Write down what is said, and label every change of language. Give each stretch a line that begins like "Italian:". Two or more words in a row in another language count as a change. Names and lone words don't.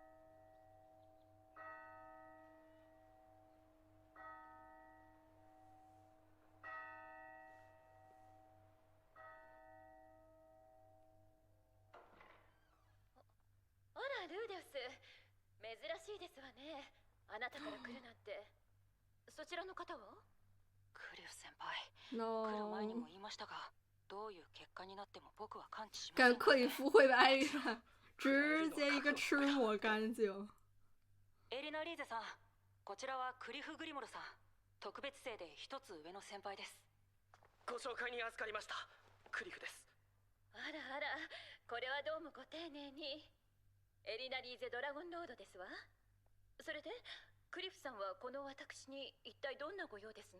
Japanese: あら、ルーデウス、珍しいですわね。あなたから来るなんて。そちらの方は？クリフ先輩、来る No，前にも言いましたが、どういう結果になっても僕は感知しません。
Chinese: 感觉克里夫会被艾丽娜直接一个吃抹干净。
Japanese: エリナ・リーゼさん、こちらはクリフ・グリモルさん。特別生で一つ上の先輩です。ご紹介に預かりました。クリフです。あらあら、これはどうもご丁寧に。エリナ・リーゼ・ドラゴンロードですわ。それでクリフさんはこの私に一体どんなご用ですの？